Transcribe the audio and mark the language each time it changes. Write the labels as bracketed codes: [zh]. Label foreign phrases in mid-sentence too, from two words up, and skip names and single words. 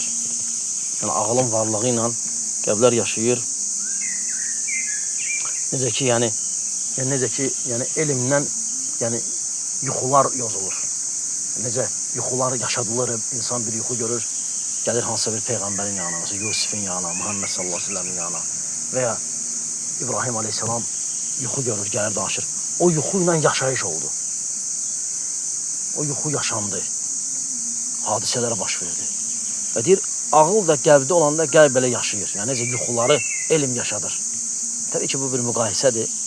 [az] Yəni, ağılın varlığı ilə qəlblər yaşayır. Necə ki, elmdən yuxular yozulur. Necə yuxular yaşadılır, insan bir yuxu görür, gəlir hansısa bir peyğəmbərin yanına, mesela Yusuf'un yanına, Muhammed [ar] صلى الله عليه وسلم [az] yanına veya İbrahim aleyhisselam yuxu görür, gəlir danışır. O yuxu ilə yaşayış oldu. O yuxu yaşandı. Hadisələrə baş verdi. Və deyir, ağıl da qəlbdə olanda qəlb belə yaşayır. Yəni, necə yuxuları elm yaşadır. Təbii ki, bu bir müqayisədir.